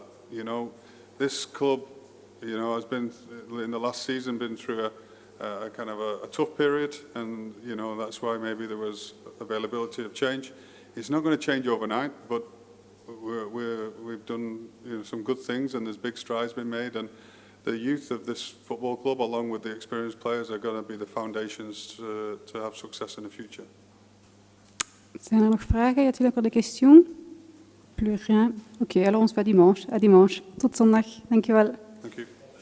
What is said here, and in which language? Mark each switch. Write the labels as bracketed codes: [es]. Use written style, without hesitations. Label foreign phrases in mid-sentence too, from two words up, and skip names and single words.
[en] This club, has been in the last season been through a kind of a tough period, and that's why maybe there was availability of change. It's not going to change overnight, but we've done some good things, and there's big strides been made, and the youth of this football club, along with the experienced players, are going to be the foundations to have success in the future. [nl] Zijn er nog vragen? [fr] Y a-t-il encore des questions? Plus rien. Ok, alors on se voit dimanche. À dimanche. [nl] Tot zondag. Dankjewel. [en] Thank you.